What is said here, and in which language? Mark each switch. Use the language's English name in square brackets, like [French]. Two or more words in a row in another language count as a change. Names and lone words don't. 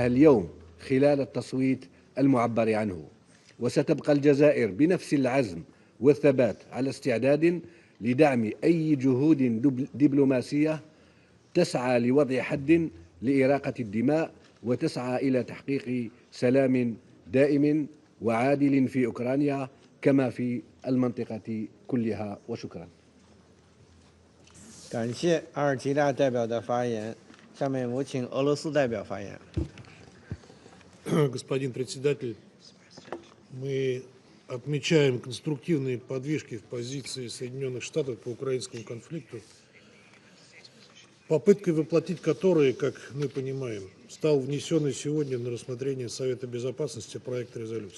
[Arabic] اليوم خلال التصويت المعبر عنه، وستبقى الجزائر بنفس العزم والثبات على استعداد لدعم أي جهود دبلوماسية تسعى لوضع حد لإراقة الدماء وتسعى إلى تحقيق سلام دائم وعادل في أوكرانيا كما في المنطقة كلها. وشكرا. [Chinese] 感谢阿尔及利亚代表的发言，下面我请俄罗斯代表发言。 [Russian] Господин председатель, мы отмечаем конструктивные подвижки в позиции Соединенных Штатов по украинскому конфликту, попыткой воплотить которые, как мы понимаем, стал внесенный сегодня на рассмотрение Совета Безопасности проект резолюции.